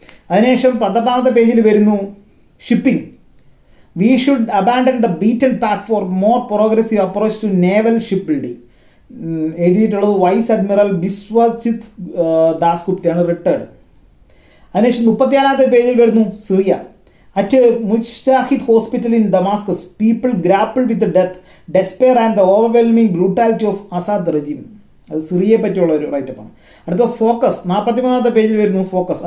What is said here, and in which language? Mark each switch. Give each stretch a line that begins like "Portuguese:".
Malayalam: അതിനുശേഷം 18ാമത്തെ പേജിൽ വരുന്നു
English: Shipping. We should abandon the beaten path for more progressive approach to naval ship building.
Malayalam: എഴുതിയിട്ടുള്ളത് vice admiral ബിസ്വജിത് ദാസ്ഗുപ്തയാണ്, retired. അതിനുശേഷം 34ാമത്തെ പേജിൽ വരുന്നു Syria.
English: At Mujtahid Hospital in Damascus, people grappled with the death, despair and the overwhelming brutality of Assad regime.
Malayalam: അത് സിറിയയെ പറ്റിയുള്ള ഒരു റൈറ്റപ്പാണ്. അടുത്ത focus. 43ാമത്തെ പേജിൽ വരുന്നു ഫോക്കസ്.